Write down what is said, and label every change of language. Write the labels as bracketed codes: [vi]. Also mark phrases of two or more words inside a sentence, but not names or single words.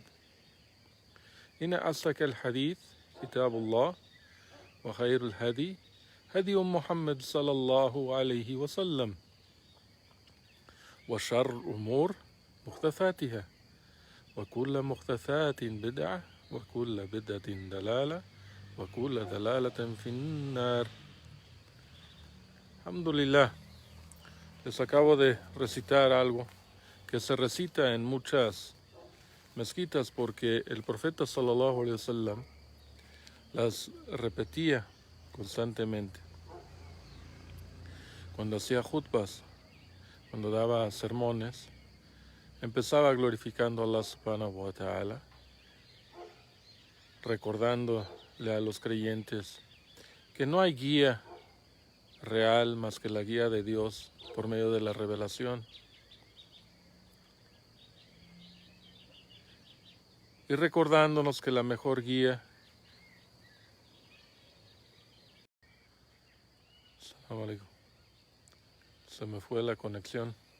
[ar] إن أصدق الحديث كتاب الله وخير الهدي هدي محمد صلى الله عليه وسلم وشر الأمور محدثاتها وكل محدثات بدعة وكل بدعة دلالة وكل دلالة في النار. [es] Alhamdulillah, les acabo de recitar algo que se recita en muchas mezquitas porque el profeta [ar] صلى الله عليه وسلم [es] las repetía constantemente. Cuando hacía khutbas, cuando daba sermones, empezaba glorificando a Allah [ar] سبحانه وتعالى, [es] recordándole a los creyentes que no hay guía real más que la guía de Dios por medio de la revelación. Y recordándonos que la mejor guía se me fue la conexión.